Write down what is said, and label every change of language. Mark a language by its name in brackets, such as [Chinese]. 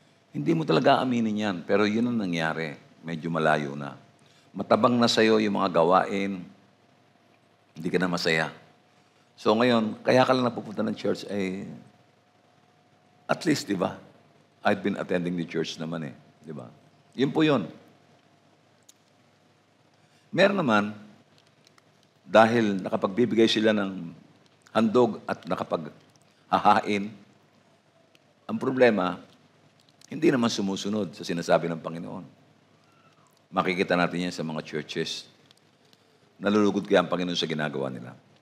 [Filipino] Hindi mo talaga aminin yan, pero yun ang nangyari. Medyo malayo na. Matabang na sa'yo yung mga gawain, hindi ka na masaya. So ngayon, kaya ka lang napupunta ng church ay, at least, di ba? [English] I've been attending the church [Filipino] naman di ba? Yun po yun. Meron naman, dahil nakapagbibigay sila ng handog at nakapaghahain, ang problema, hindi naman sumusunod sa sinasabi ng Panginoon. Makikita natin yan sa mga churches. Nalulugod kaya ang Panginoon sa ginagawa nila.